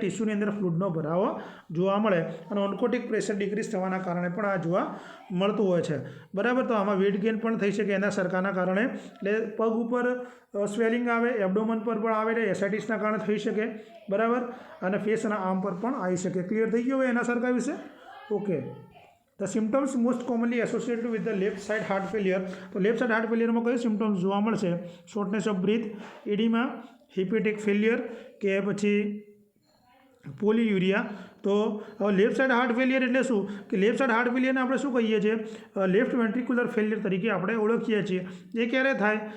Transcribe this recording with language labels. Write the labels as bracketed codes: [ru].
[gu] ટિશ્યુની અંદર ફ્લૂડનો ભરાવો જોવા મળે. અને ઓન્કોટિક પ્રેશર ડિક્રીઝ થવાના કારણે પણ આ જોવા મળતું હોય છે, બરાબર. તો આમાં વેટ ગેઇન પણ થઈ શકે એના સરકારના કારણે. એટલે પગ ઉપર સ્વેલિંગ આવે, એબડોમન પર પણ આવે, એટલે એસાઇટિસના કારણે થઈ શકે, બરાબર. અને ફેસ અને આર્મ પર પણ આવી શકે. ક્લિયર થઈ ગયું હવે એના સરખા વિશે? Okay. [en] The symptoms most commonly associated with the left side heart failure. [gu] તો લેફ્ટ સાઇડ હાર્ટ ફેલિયરમાં કઈ સિમ્ટમ્સ જોવા મળશે? શોર્ટનેસ ઓફ બ્રીથ, એડીમા, હિપેટિક ફેલિયર કે પછી પોલીયુરિયા. તો લેફ્ટ સાઇડ હાર્ટ ફેલિયર એટલે શું? કે લેફ્ટ સાઇડ હાર્ટ ફેલિયરને આપણે શું કહીએ છીએ? લેફ્ટ વેન્ટ્રિક્યુલર ફેલિયર તરીકે આપણે ઓળખીએ છીએ. એ ક્યારે થાય?